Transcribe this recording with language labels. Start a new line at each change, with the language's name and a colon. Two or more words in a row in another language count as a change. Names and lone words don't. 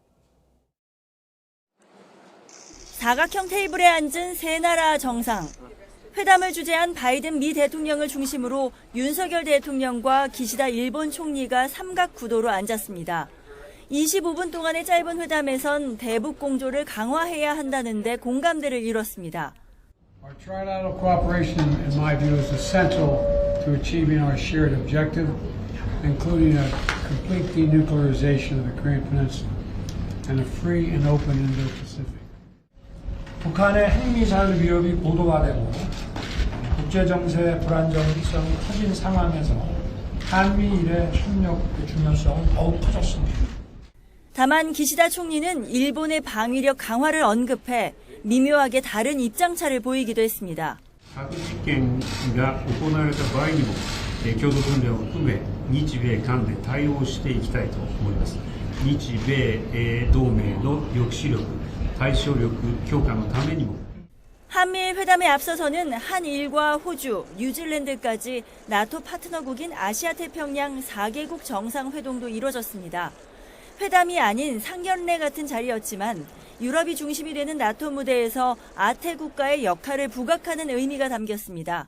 Korean: 사각형 테이블에 앉은 세 나라 정상. 회담을 주재한 바이든 미 대통령을 중심으로 윤석열 대통령과 기시다 일본 총리가 삼각 구도로 앉았습니다. 25분 동안의 짧은 회담에선 대북 공조를 강화해야 한다는 데 공감대를 이뤘습니다.
English: Our trilateral cooperation, in my view, is essential to achieving our shared objective, including a complete denuclearization of the Korean Peninsula and a free and open Indo-Pacific.
Korean: 북한의 핵미사일 위협이 고도화되고 국제정세의 불안정성이 커진 상황에서 한미일의 협력의 중요성은 더욱 커졌습니다. 다만 기시다 총리는 일본의 방위력 강화를 언급해 미묘하게 다른 입장차를 보이기도 했습니다.
Japanese: 核実験が行われた場合にも共同訓練を含め日米韓で対応していきたいと思います。日米同盟の抑止力、対処力強化のためにも
Korean: 한미일 회담에 앞서서는 한일과 호주, 뉴질랜드까지 나토 파트너국인 아시아태평양 4개국 정상회동도 이뤄졌습니다. 회담이 아닌 상견례 같은 자리였지만 유럽이 중심이 되는 나토 무대에서 아태 국가의 역할을 부각하는 의미가 담겼습니다.